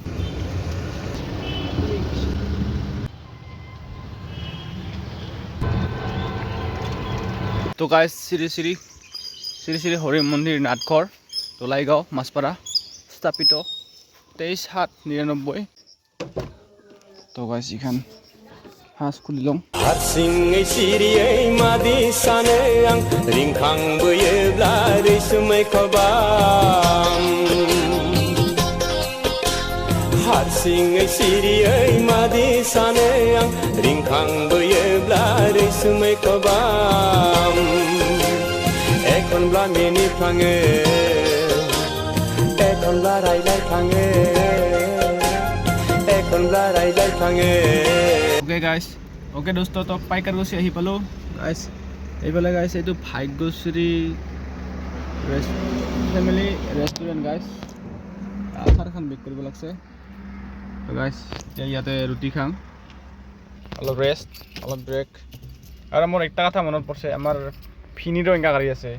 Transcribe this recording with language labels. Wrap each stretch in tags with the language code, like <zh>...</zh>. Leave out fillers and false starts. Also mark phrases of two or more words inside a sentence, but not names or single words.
<as>তো গাইছ শ্ৰী শ্ৰী হৰি মন্দিৰ নাটঘৰ দোলাইগাঁও মাছপাৰা স্থাপিত 23/7/99। তো গাইছ এইখান ফাৰ্ষ্ট খুলি লওঁ।</as> <brx>हारसिङै सिरियै मादि सानो आं रिंखांबोयोब्ला रैसुमै खबाम। हारसिङै सिरियै मादि सानो आं रिंखांबोयोब्ला रैसुमै खबाम। एखनब्ला मिनिफ्लाङो, एखनब्ला रायज्लायफ्लाङो, एखनब्ला रायज्लायफ्लाङो।</brx> <en>OK guys,</en> <as>ओके दोस्त, तो पाइकारगुची আহি পালোঁ গাইছ। এইফালে গাইছ এইটো ভাগ্যশ্ৰী ফেমিলি ৰেষ্টুৰেণ্ট গাইছ। আচাৰখন বেক কৰিব লাগছে গাইছ। এতিয়া ইয়াতে ৰুটি খাম, অলপ ৰেষ্ট, অলপ ব্ৰেক। আৰু মোৰ একটা কথা মনত পৰিছে, আমাৰ ফিনিৰো এনেকা গাড়ী আছে।</as>